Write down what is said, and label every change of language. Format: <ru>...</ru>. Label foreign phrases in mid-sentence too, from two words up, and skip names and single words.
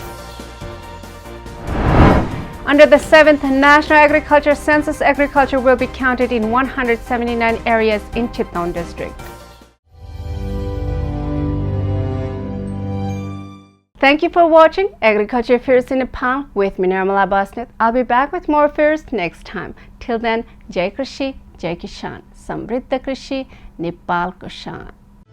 <en>Under the 7th National Agriculture Census, agriculture will be counted in 179 areas in Chitwan district. Thank you for watching Agriculture Affairs in Nepal with me, Nirmala Basnet. I'll be back with more affairs next time. Till then,</en> <ne>जय कृषि, जय किसान, समृद्ध कृषि, नेपाल को शान.</ne>